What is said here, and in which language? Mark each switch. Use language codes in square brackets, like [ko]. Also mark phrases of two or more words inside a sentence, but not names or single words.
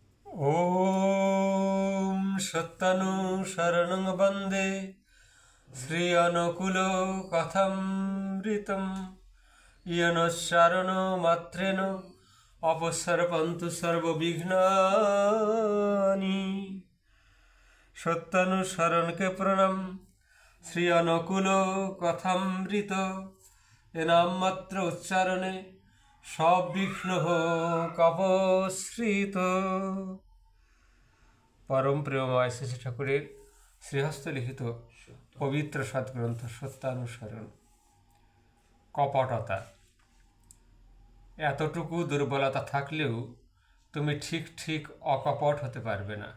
[sa] ॐ सत्तनुशरणं वन्दे श्री अनुकूलकथामृतं येन मात्रेण अपसर्पन्तु सर्वविघ्नानि। [bn] সত্যানুসরণ কে প্রণাম। শ্রী অনুকূলকথামৃত এ নাম মাত্র উচ্চারণে সব বিঘ্ন হোক অপসৃত। পরম প্রেমময় শ্রী ঠাকুরের শ্রীহস্ত লিখিত পবিত্র সৎগ্রন্থ সত্যানুসরণ। কপটতা। এতটুকু দুর্বলতা থাকলেও তুমি ঠিক ঠিক অকপট হতে পারবে না।